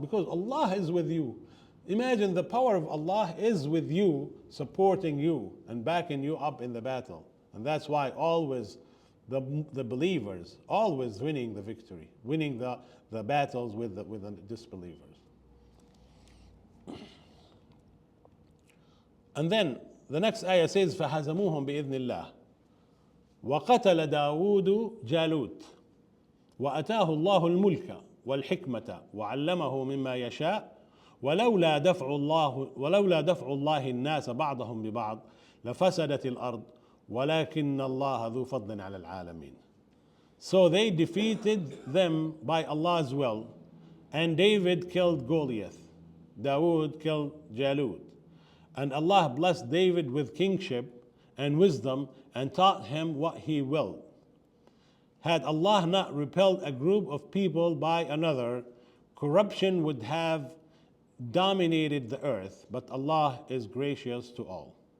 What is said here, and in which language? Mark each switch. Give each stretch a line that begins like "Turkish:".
English: Because Allah is with you. Imagine the power of Allah is with you, supporting you and backing you up in the battle. And that's why always the believers, always winning the victory, winning the battles with the disbelievers. And then the next ayah says,
Arabic: فَهَزَمُوهُمْ بِإِذْنِ اللَّهِ وَقَتَلَ دَاوُودُ جَالُوتَ وَأَتَاهُ اللَّهُ الْمُلْكَ وَالْحِكْمَةَ وَعَلَّمَهُ مِمَّا يَشَاءُ ولولا دفع الله الناس بعضهم ببعض لفسدت الأرض ولكن الله ذو فضل على العالمين.
English: So they defeated them by Allah's will, and David killed Goliath, Dawood killed Jalut, and Allah blessed David with kingship and wisdom and taught him what he willed. Had Allah not repelled a group of people by another, corruption would have dominated the earth, but Allah is gracious to all.